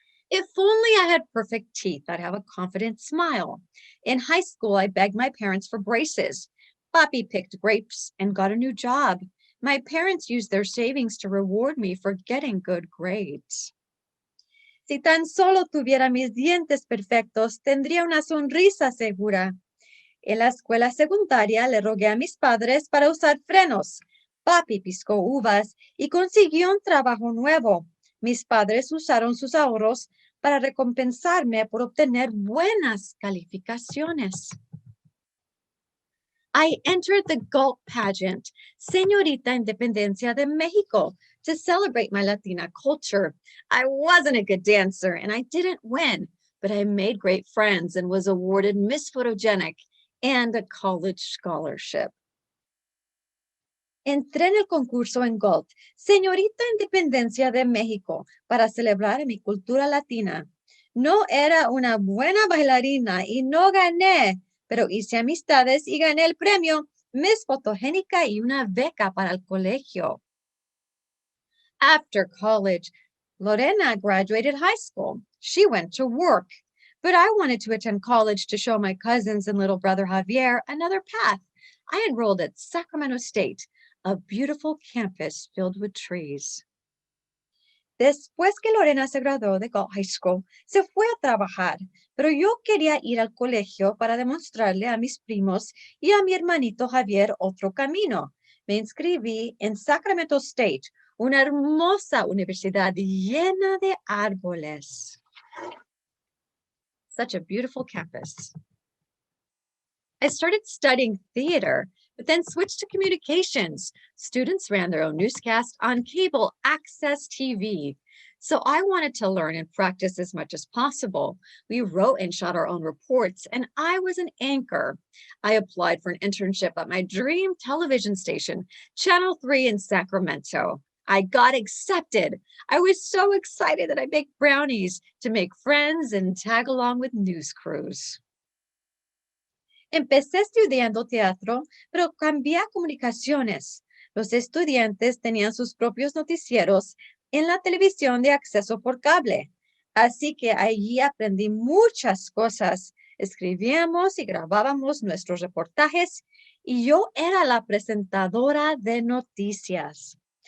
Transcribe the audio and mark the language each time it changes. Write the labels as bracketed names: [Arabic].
[English] If only I had perfect teeth, I'd have a confident smile. In high school, I begged my parents for braces. Papi picked grapes and got a new job. My parents used their savings to reward me for getting good grades. [Spanish] Si tan solo tuviera mis dientes perfectos, tendría una sonrisa segura. En la escuela secundaria le rogué a mis padres para usar frenos. Papi piscó uvas y consiguió un trabajo nuevo. Mis padres usaron sus ahorros para recompensarme por obtener buenas calificaciones. [English] I entered the Galt pageant, Señorita Independencia de Mexico, to celebrate my Latina culture. I wasn't a good dancer and I didn't win, but I made great friends and was awarded Miss Photogenic and a college scholarship. [Spanish] Entré en el concurso en Galt, Señorita Independencia de México, para celebrar mi cultura latina. No era una buena bailarina y no gané, pero hice amistades y gané el premio Miss Fotogénica y una beca para el colegio. [English] After college, Lorena graduated high school. She went to work, but I wanted to attend college to show my cousins and little brother Javier another path. I enrolled at Sacramento State, a beautiful campus filled with trees. [Spanish] Después que Lorena se graduó de Galt High School, se fue a trabajar, pero yo quería ir al colegio para demostrarle a mis primos y a mi hermanito Javier otro camino. Me inscribí en Sacramento State, una hermosa universidad llena de árboles. [English] Such a beautiful campus. I started studying theater, but then switched to communications. Students ran their own newscast on cable access TV. So I wanted to learn and practice as much as possible. We wrote and shot our own reports, and I was an anchor. I applied for an internship at my dream television station, Channel 3 in Sacramento. I got accepted. I was so excited that I baked brownies to make friends and tag along with news crews. [Spanish] Empecé estudiando teatro, pero cambié a comunicaciones. Los estudiantes tenían sus propios noticieros en la televisión de acceso por cable. Así que allí aprendí muchas cosas. Escribíamos y grabábamos nuestros reportajes y yo era la presentadora de noticias.